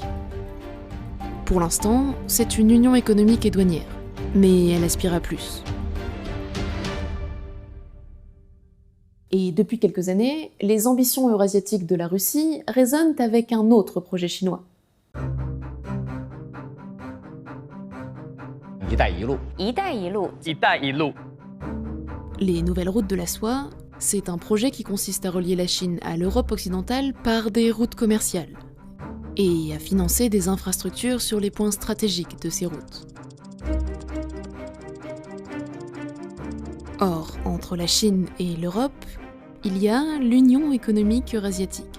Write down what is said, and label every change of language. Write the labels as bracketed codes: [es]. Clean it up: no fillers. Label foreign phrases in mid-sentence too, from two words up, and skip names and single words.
[fr] Pour l'instant, c'est une union économique et douanière, mais elle aspire à plus. Et depuis quelques années, les ambitions eurasiatiques de la Russie résonnent avec un autre projet chinois. [zh] 一带一路。一带一路。一带一路。 [fr] Les nouvelles routes de la soie, c'est un projet qui consiste à relier la Chine à l'Europe occidentale par des routes commerciales et à financer des infrastructures sur les points stratégiques de ces routes. Or, entre la Chine et l'Europe, il y a l'Union économique eurasiatique.